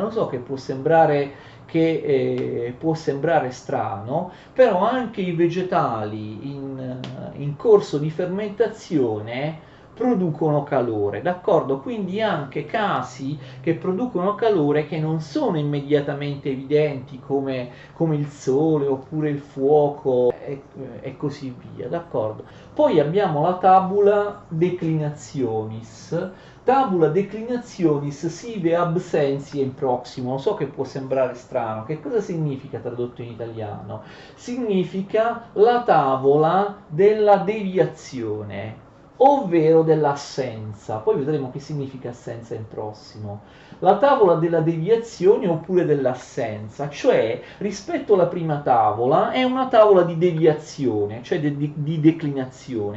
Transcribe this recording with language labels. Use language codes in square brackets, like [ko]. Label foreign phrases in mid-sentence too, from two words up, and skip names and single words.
[it] Lo so che può sembrare strano, però anche i vegetali in corso di fermentazione producono calore, d'accordo? Quindi anche casi che producono calore che non sono immediatamente evidenti come il sole oppure il fuoco e così via, d'accordo? Poi abbiamo la [la] tabula declinationis. Tabula declinationis sive absentiae proximo. [it] So che può sembrare strano. Che cosa significa tradotto in italiano? Significa la tavola della deviazione, ovvero dell'assenza. Poi vedremo che significa assenza in prossimo. La tavola della deviazione oppure dell'assenza, cioè rispetto alla prima tavola è una tavola di deviazione, cioè di declinazione.